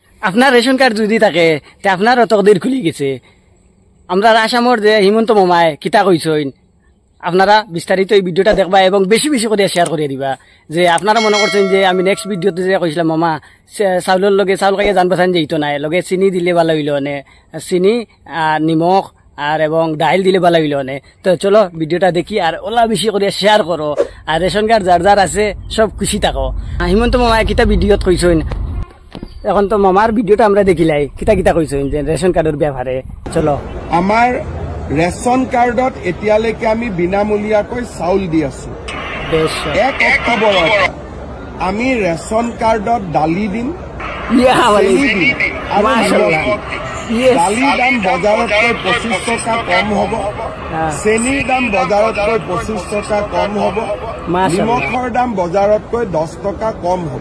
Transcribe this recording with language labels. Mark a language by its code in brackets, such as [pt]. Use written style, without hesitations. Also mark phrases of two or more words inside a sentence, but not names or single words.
[bn] আপনার [en] ration card [bn] যদি থাকে তে আপনার তকদির খুলি গেছে। আমরা আসামর যে হিমন্ত মামায় কিতা কইছেন আপনারা বিস্তারিত এই ভিডিওটা দেখবা এবং বেশি বেশি করে শেয়ার করে দিবা। যে আপনারা মনে করছেন যে আমি [en] next video-te [bn] যে কইছিলাম মামা চাউলের লগে চাউল খাইয়ে জান বাসান যেত নাই লগে চিনি দিলে ভালো হইল নে, চিনি নিমখ আর এবং ডাইল দিলে ভালো হইল নে। তো চলো ভিডিওটা দেখি আর ওলা বেশি করে শেয়ার করো আর [en] ration card [bn] যার যার আছে সব খুশি থাকো। হিমন্ত মামায় কিতা ভিডিওত কইছেন এখন তো মামার ভিডিওটা আমরা দেখিলাই কিতা কিতা কইছেন যে [en] ration card-er [bn] ব্যাপারে। চলো [as] আমার [en] ration card-ot [as] এতিয়ালৈকে আমি বিনামূলীয়াকৈ চাউল দি আছো। 1 অক্টোবৰত আমি [en] ration card-ot [as] দালি দিম, দালিৰ দাম বজাৰতকৈ 25 টকা কম হ'ব, চেনিৰ দাম বজাৰতকৈ 25 টকা কম হ'ব, নিমখৰ দাম বজাৰতকৈ 10 টকা কম হ'ব।